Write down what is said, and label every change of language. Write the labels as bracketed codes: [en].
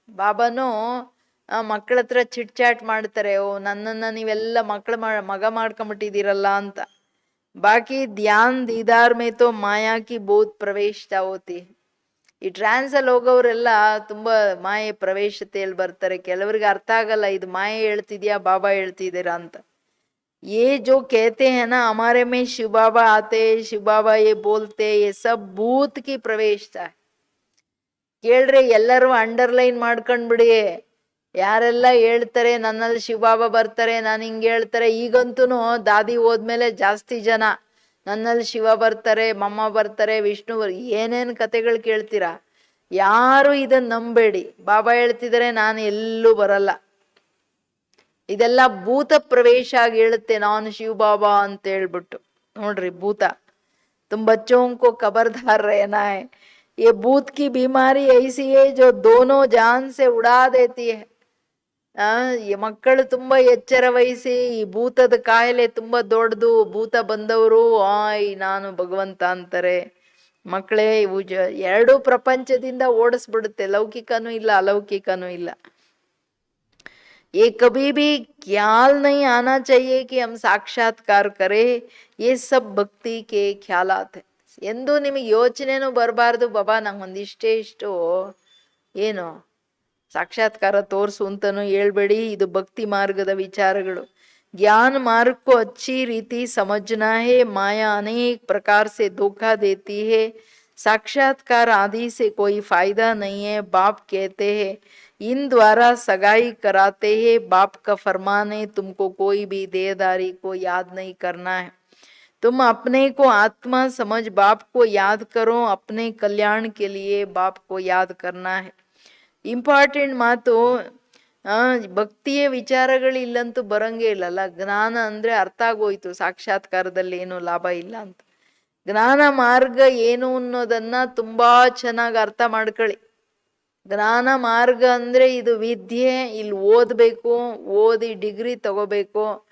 [kn] ಬಾಬಾನು ಮಕ್ಕಳ ಹತ್ರ chit chat ಮಾಡ್ತಾರೆ, ಓ ನನ್ನನ್ನ ನೀವೆಲ್ಲ ಮಗ ಮಾಡ್ಕೊಂಬಿಟ್ಟಿದ್ದೀರಲ್ಲ ಅಂತ. [hi] ಬಾಕಿ ಧ್ಯಾನ್ ದೀದಾರ್ ಮೇ ತೋ ಮಾಯಾ ಕಿ ಬಹುತ್ ಪ್ರವೇಶತಾ ಹೋತಿ. [kn] ಈ ಟ್ರಾನ್ಸಲ್ಲಿ ಹೋಗೋರೆಲ್ಲ ತುಂಬಾ ಮಾಯೆ ಪ್ರವೇಶತೆಯಲ್ಲಿ ಬರ್ತಾರೆ. ಕೆಲವರಿಗೆ ಅರ್ಥ ಆಗಲ್ಲ, ಇದು ಮಾಯೆ ಹೇಳ್ತಿದ್ಯಾ ಬಾಬಾ ಹೇಳ್ತಿದ್ದೀರಾ ಅಂತ. [hi] ये जो कहते हैं ना हमारे में शिव बाबा आते, शिव बाबा ये बोलते, ये सब भूत की प्रवेशता है. [kn] ಕೇಳ್ರಿ, ಎಲ್ಲರೂ ಅಂಡರ್ಲೈನ್ ಮಾಡ್ಕೊಂಡ್ಬಿಡಿ. ಯಾರೆಲ್ಲ ಹೇಳ್ತಾರೆ ನನ್ನಲ್ಲಿ ಶಿವ ಬಾಬಾ ಬರ್ತಾರೆ, ನಾನು ಹಿಂಗೆ ಹೇಳ್ತಾರೆ. ಈಗಂತೂ ದಾದಿ ಹೋದ್ಮೇಲೆ ಜಾಸ್ತಿ ಜನ ನನ್ನಲ್ಲಿ ಶಿವ ಬರ್ತಾರೆ, ಮಮ್ಮ ಬರ್ತಾರೆ, ವಿಷ್ಣು ಏನೇನು ಕತೆಗಳು ಕೇಳ್ತೀರಾ. ಯಾರು ಇದನ್ನ ನಂಬೇಡಿ. ಬಾಬಾ ಹೇಳ್ತಿದ್ದಾರೆ ನಾನು ಎಲ್ಲೂ ಬರಲ್ಲ. ಇದೆಲ್ಲ ಭೂತ ಪ್ರವೇಶ ಆಗಿ ಹೇಳುತ್ತೆ ನಾನು ಶಿವ ಬಾಬಾ ಅಂತ ಹೇಳ್ಬಿಟ್ಟು. ನೋಡ್ರಿ ಭೂತ. [hi] तुम बच्चों को खबरदार रहना है, ये भूत की बीमारी ऐसी है जो दोनों जान से उड़ा देती है. [kn] ಈ ಮಕ್ಕಳು ತುಂಬಾ ಎಚ್ಚರ ವಹಿಸಿ ಈ ಭೂತದ ಕಾಯಿಲೆ ತುಂಬಾ ದೊಡ್ಡದು, ಭೂತ ಬಂದವರು ನಾನು ಭಗವಂತ ಅಂತಾರೆ. ಮಕ್ಕಳೇ ಇವು ಎರಡೂ ಪ್ರಪಂಚದಿಂದ ಓಡಿಸ್ಬಿಡುತ್ತೆ, ಲೌಕಿಕನೂ ಇಲ್ಲ ಅಲೌಕಿಕನೂ ಇಲ್ಲ. [hi] ये कभी भी ख्याल नहीं आना चाहिए कि हम साक्षात्कार करें, ये सब ಭಕ್ತಿ के ख्यालात है. [kn] ಎಂದು ನಿಮಗೆ ಯೋಚನೆನೂ ಬರಬಾರ್ದು, ಬಾಬಾ ನಂಗೊಂದಿಷ್ಟೇ ಇಷ್ಟು ಏನು ಸಾಕ್ಷಾತ್ಕಾರ ತೋರಿಸು ಅಂತನೂ ಹೇಳ್ಬೇಡಿ. ಇದು ಭಕ್ತಿ ಮಾರ್ಗದ ವಿಚಾರಗಳು. [hi] ज्ञान मार्ग को अच्छी रीति समझना है. माया अनेक प्रकार से धोखा देती है. साक्षात्कार आदि से कोई फायदा नहीं है. बाप कहते हैं इन द्वारा सगाई कराते हैं. बाप का फरमान है तुमको कोई भी देहदारी को याद नहीं करना है. तुम अपने को आत्मा समझ बाप को याद करो. अपने कल्याण के लिए बाप को याद करना है. [kn] ಇಂಪಾರ್ಟೆಂಟ್ ಮಾತು. ಭಕ್ತಿಯ ವಿಚಾರಗಳು ಇಲ್ಲಂತೂ ಬರಂಗೇ ಇಲ್ಲಲ್ಲ. ಜ್ಞಾನ ಅಂದ್ರೆ ಅರ್ಥ ಆಗೋಯ್ತು, ಸಾಕ್ಷಾತ್ಕಾರದಲ್ಲಿ ಏನು ಲಾಭ ಇಲ್ಲ ಅಂತ. ಜ್ಞಾನ ಮಾರ್ಗ ಏನು ಅನ್ನೋದನ್ನ ತುಂಬಾ ಚೆನ್ನಾಗಿ ಅರ್ಥ ಮಾಡ್ಕೊಳ್ಳಿ. ಜ್ಞಾನ ಮಾರ್ಗ ಅಂದ್ರೆ ಇದು ವಿದ್ಯೆ, ಇಲ್ಲಿ ಓದಬೇಕು, ಓದಿ ಡಿಗ್ರಿ ತಗೋಬೇಕು.